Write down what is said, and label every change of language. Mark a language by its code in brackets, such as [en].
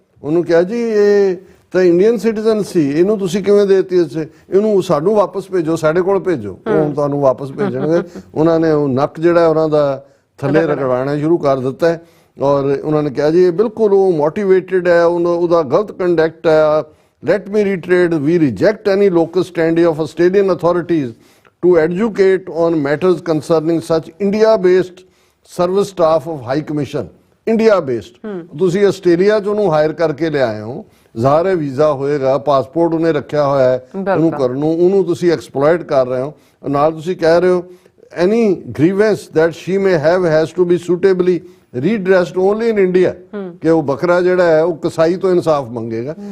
[pa] ਉਹਨੂੰ ਕਿਹਾ ਜੀ ਇਹ ਤਾਂ ਇੰਡੀਅਨ ਸਿਟੀਜ਼ਨ ਸੀ, ਇਹਨੂੰ ਤੁਸੀਂ ਕਿਵੇਂ ਦੇਤੀ ਇੱਥੇ, ਇਹਨੂੰ ਸਾਨੂੰ ਵਾਪਸ ਭੇਜੋ, ਸਾਡੇ ਕੋਲ ਭੇਜੋ। ਉਹ ਤੁਹਾਨੂੰ ਵਾਪਸ ਭੇਜਣਗੇ। ਉਹਨਾਂ ਨੇ ਉਹ ਨੱਕ ਜਿਹੜਾ ਉਹਨਾਂ ਦਾ ਥੱਲੇ ਰਗੜਾਉਣਾ ਸ਼ੁਰੂ ਕਰ ਦਿੱਤਾ ਹੈ। ਔਰ ਉਹਨਾਂ ਨੇ ਕਿਹਾ ਜੀ ਇਹ ਬਿਲਕੁਲ ਉਹ ਮੋਟੀਵੇਟਿਡ ਹੈ, ਉਹਦਾ ਗਲਤ ਕੰਡਕਟ ਹੈ। [en] Let me reiterate, we reject any locus standi of Australian authorities to educate on matters concerning such India-based service staff of High Commission। India-based, [pa] ਤੁਸੀਂ ਆਸਟ੍ਰੇਲੀਆ 'ਚ ਉਹਨੂੰ ਹਾਇਰ ਕਰਕੇ ਲਿਆਏ ਹੋ, ਜ਼ਾਹਰ ਹੈ ਵੀਜ਼ਾ ਹੋਏਗਾ, ਪਾਸਪੋਰਟ ਉਹਨੇ ਰੱਖਿਆ ਹੋਇਆ ਹੈ ਉਹਨੂੰ ਕਰਨ ਨੂੰ, ਉਹਨੂੰ ਤੁਸੀਂ ਐਕਸਪਲੋਇਟ ਕਰ ਰਹੇ ਹੋ। ਨਾਲ ਤੁਸੀਂ ਕਹਿ ਰਹੇ ਹੋ [en] any grievance that she may have has to be suitably redressed only in India, [pa] ਕਿ ਉਹ ਬੱਕਰਾ ਜਿਹੜਾ ਹੈ ਉਹ ਕਸਾਈ ਤੋਂ ਇਨਸਾਫ ਮੰਗੇਗਾ।